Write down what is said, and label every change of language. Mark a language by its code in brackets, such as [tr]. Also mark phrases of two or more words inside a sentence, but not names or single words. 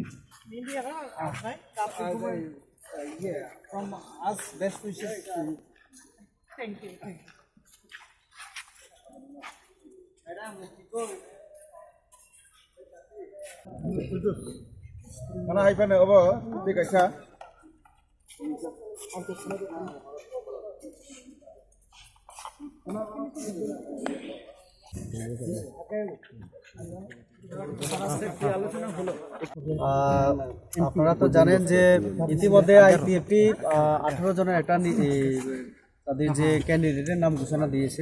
[en] India, right? Yeah, from us, best wishes to you. Thank you. Thank you. Mana hai pan abo di kaisa [bn] আপনারা তো জানেন যে ইতিমধ্যে আইপিএফটি 18 জনের একটা তাদের যে ক্যান্ডিডেটের নাম ঘোষণা দিয়েছে।